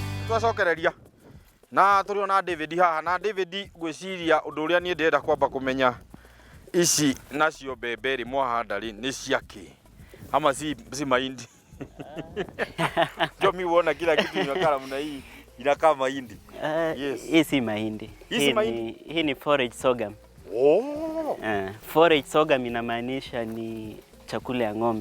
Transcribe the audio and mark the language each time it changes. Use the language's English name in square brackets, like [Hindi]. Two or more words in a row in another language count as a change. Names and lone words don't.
[Kikuyu] twacokereria na turi ona David haha na David gwiciria undu uria nie ndenda kwamba kumenya ici nacio mbembe ri mwahanda ri ni ciaki ama si mahindi. [Swahili] Ndio mimi huona kila kitu inakala mna hii inakaa mahindi. Yes. Hii si mahindi. Hii ni [English] forage sorghum. Oh. Forage sorghum [Swahili] inamaanisha ni chakula ya ng'ombe.